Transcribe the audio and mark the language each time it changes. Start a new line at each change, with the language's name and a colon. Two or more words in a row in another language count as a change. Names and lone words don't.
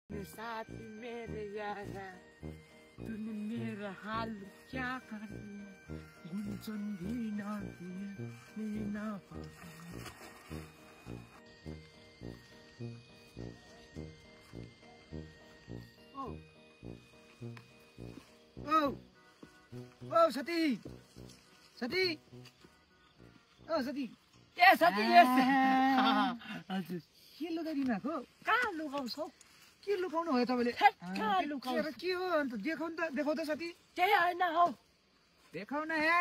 Hindi: साथी मेरे यारा तूने मेरा हाल क्या कर दिया गुंजन भी ना दिया ना ओ साथी साथी ओ साथी
Nepali: ए साथी यस हजुर के लुगाइदिनु भएको कहाँ लुकाउँछौ के लुकाउनु भयो तपाईँले कहाँ लुकाउँछौ के हो अन्त देखाउ त साथी त्यही होइन हौ देखाउ न यार